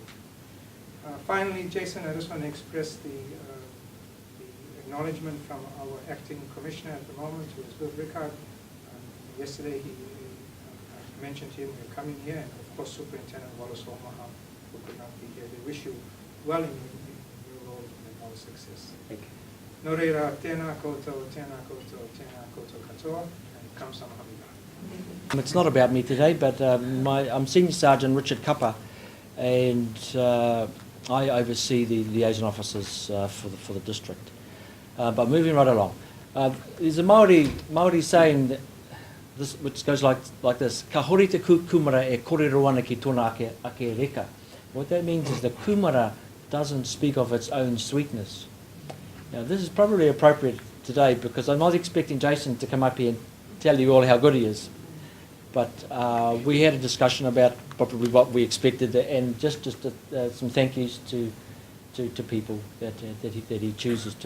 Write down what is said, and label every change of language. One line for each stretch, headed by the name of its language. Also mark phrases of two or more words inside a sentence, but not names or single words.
English: Finally, Jason, I just want to express the acknowledgement from our acting commissioner at the moment, who is Bill Rickard. Yesterday, I mentioned to him we're coming here, and of course Superintendent Wallace Omaha, who could not be here. They wish you well in your role and all success. Thank you.
Māori: Nō reira, tēnā koutou, tēnā koutou, tēnā koutou katoa,
Korean: and kamsahamnida.
English: It's not about me today, but I'm Senior Sergeant Richard Kappa, and I oversee the liaison officers for the district. But moving right along, there's a Māori saying that which goes like this:
Māori: Ka hori te kumara e kōrero ana ki tōna ake reka.
English: What that means is the kumara doesn't speak of its own sweetness. Now, this is probably appropriate today because I'm not expecting Jason to come up here and tell you all how good he is. But we had a discussion about probably what we expected, and just some thank yous to people that he chooses to.